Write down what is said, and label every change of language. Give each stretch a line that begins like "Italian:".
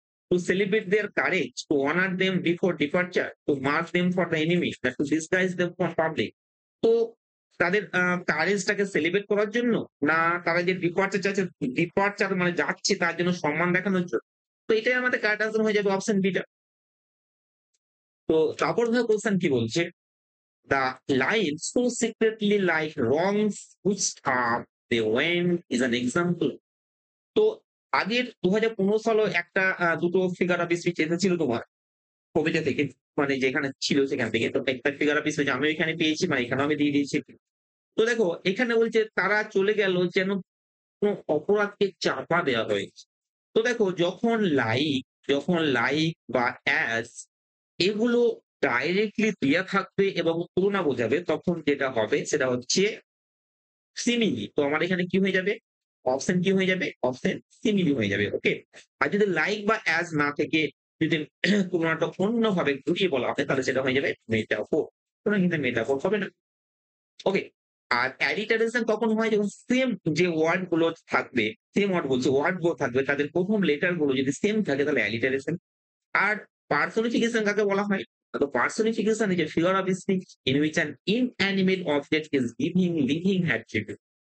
English: To celebrate their courage, to honour them before departure, to mark them for the enemy, to disguise them for public.
Bangla: তো তাদের কারেজটাকে celebrate করার জন্য, না তারা যে ডিপার্চার মানে যাচ্ছে তার জন্য সম্মান দেখানোর জন্য? তো এটাই আমাদের কারেক্ট আনসার হয়ে যাবে অপশন বিটা। তো তারপর ধরো কোশ্চেন কি বলছে?
English: The line so secretly like wrongs which they went is an example.
Bangla: তো আগের ২০১৫ সালেও একটা দুটো ফিগার অফ স্পিচ এসেছিল তোমার কবিতা থেকে, মানে যেখানে ছিল সেখান থেকে। তো একটা ফিগার অফ স্পিচ আমিও এখানে পেয়েছি, মানে এখানেও আমি দিয়ে দিয়েছি। তো দেখো এখানে বলছে তারা চলে গেল যেন কোন অপরাধকে চাপা দেওয়া হয়েছে। তো দেখো যখন লাইক বা অ্যাজ এগুলো ডাইরেক্টলি দেয়া থাকবে এবং তুলনা বোঝাবে, তখন যেটা হবে সেটা হচ্ছে সিমিলি। তো আমার এখানে কি হয়ে যাবে? অপশন কি হয়ে যাবে? অপশন সিমিলি হয়ে যাবে। ওকে, আর যদি লাইক বা অ্যাজ না থেকে যদি তুলনাটা অন্যভাবে ঘুরিয়ে বলা হয় তাহলে সেটা হয়ে যাবে মেটাফোর। সুতরাং কিন্তু মেটাফোর হবে না। ওকে, আর অ্যাডিটারেশন কখন হয়? যখন সেম যে ওয়ার্ড গুলো থাকবে, সেম ওয়ার্ড বলছে, ওয়ার্ড গুলো থাকবে তাদের প্রথম লেটার গুলো যদি সেম থাকে তাহলে অ্যাডিটারেশন। আর পার্সনিফিকেশন কাকে বলা হয়? তো
English: Personification is a figure of speech in which an inanimate object is giving living attribute.